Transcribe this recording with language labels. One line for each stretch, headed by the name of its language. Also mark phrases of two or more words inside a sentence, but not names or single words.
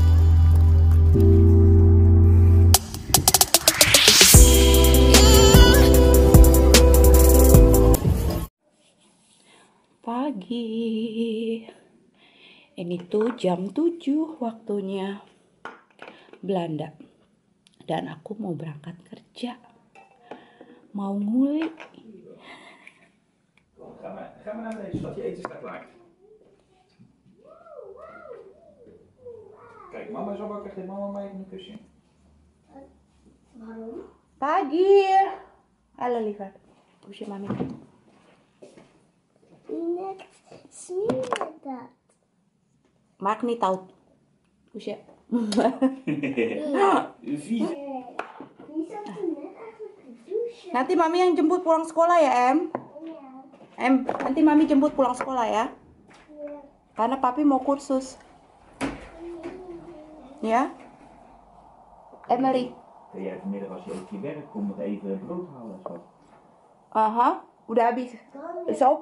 Indonesian: Pagi. Ini tuh jam 7 waktunya Belanda. Dan aku mau berangkat kerja. Mau ngulik.
Dutch: Ga maar naar deze stad, je eten staat klaar. Kijk, mama is al wakker, geef mama maar even een kusje. Waarom?
Indonesian: Pagi. Halo lihat.
Dutch: Kusje mami. Net smeer dat. Maak niet uit. Kusje. Vies. Die zat er net eigenlijk te douchen.
Indonesian: Nanti mami yang jemput pulang sekolah ya, Em.
Dutch: Ja.
Indonesian: Em, nanti mami jemput pulang sekolah ya.
Dutch: Ja.
Indonesian: Karena papi mau kursus. Ya? Emily.
Dutch: Kun jij vanmiddag als je op je werk komt nog even brood halen, schat?
Indonesian: Aha, udah habis. Dan
Dutch: Is op.